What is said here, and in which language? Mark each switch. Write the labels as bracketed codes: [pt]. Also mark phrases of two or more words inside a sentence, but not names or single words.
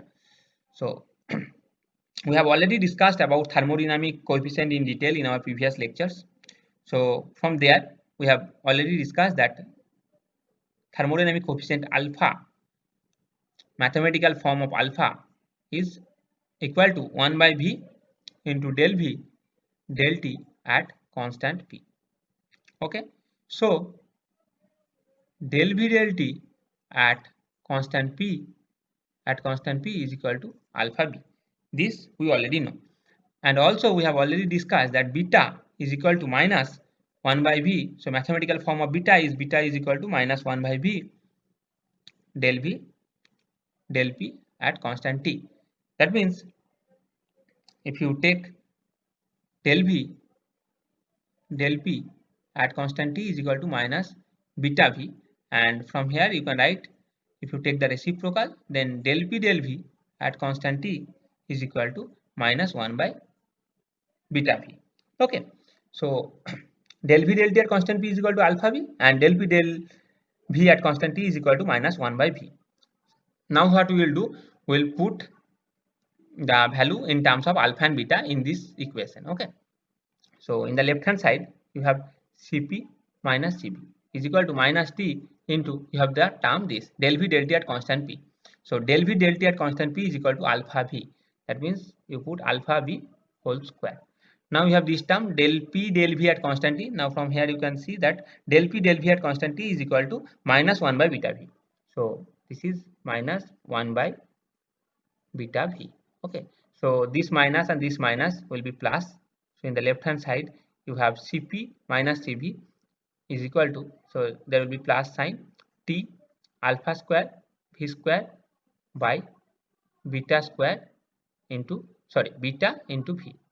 [en] So we have already discussed about thermodynamic coefficient in detail in our previous lectures. So from there we have already discussed that thermodynamic coefficient alpha, mathematical form of alpha, is equal to 1 by V into del V del T at constant P. Okay, so del V del T at constant P is equal to alpha B. This we already know, and also we have already discussed that beta is equal to minus 1 by V. So mathematical form of beta is equal to minus 1 by V del V del P at constant T. That means if you take del V del P at constant T is equal to minus beta V, and from here you can write, if you take the reciprocal, then del P del V at constant T is equal to minus 1 by beta V. Okay, so del V del T at constant P is equal to alpha V, and del P del V at constant T is equal to minus 1 by V. Now what we will do, we will put the value in terms of alpha and beta in this equation. Okay, so in the left hand side you have Cp minus Cv is equal to minus T into, you have the term this del V del T at constant P. So del V del T at constant P is equal to alpha V. That means you put alpha V whole square. Now you have this term del P del V at constant T. Now from here you can see that del P del V at constant T is equal to minus 1 by beta V. So this is minus 1 by beta V. Okay, so this minus and this minus will be plus. So in the left hand side you have Cp minus Cv is equal to, so there will be plus sign, T alpha square V square by beta square into, sorry, beta into V.